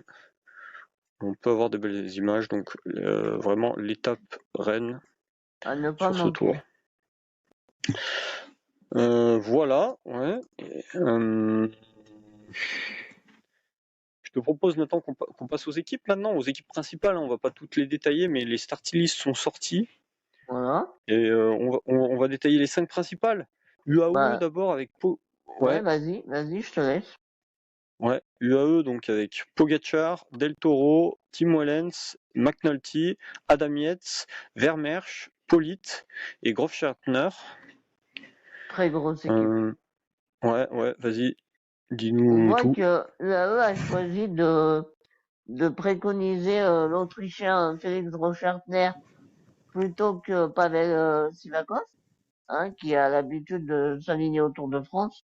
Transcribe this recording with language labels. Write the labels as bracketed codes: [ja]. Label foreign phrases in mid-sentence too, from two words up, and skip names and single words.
[fr] On peut avoir de belles images, donc vraiment l'étape reine À ne pas sur ce tour. manquer. Voilà, ouais. Je te propose Nathan qu'on passe aux équipes maintenant, aux équipes principales. [en] On va pas toutes les détailler, mais les starting lists sont sortis. Voilà. Et on va détailler les 5 principales. UAE Bah, d'abord avec ouais, ouais, vas-y, je te laisse. ouais, UAE donc avec Pogacar, Del Toro, Tim Wellens, McNulty, Adam Yates, Vermeersch, Politt et Grofschartner. Très grosse équipe. Euh, ouais, vas-y, On dis-nous voit tout. que l'UAE a choisi de préconiser l'Autrichien Félix Rochardner plutôt que Pavel Sivakov, hein, qui a l'habitude de s'aligner au Tour de France.